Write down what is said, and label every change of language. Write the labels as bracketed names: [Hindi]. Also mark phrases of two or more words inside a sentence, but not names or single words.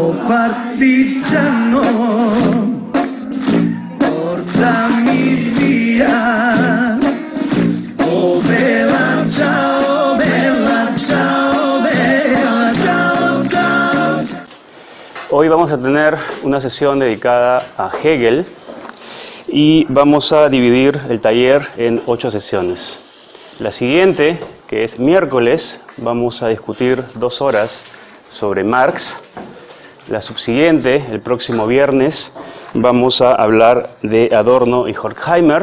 [Italian] partigiano, portami via. Oh bella ciao, bella ciao, bella ciao, ciao. [Spanish] Hoy vamos a tener una sesión dedicada a Hegel y vamos a dividir el taller en 8 sesiones. La siguiente, que es miércoles, vamos a discutir 2 horas sobre Marx. La subsiguiente, el próximo viernes, vamos a hablar de Adorno y Horkheimer.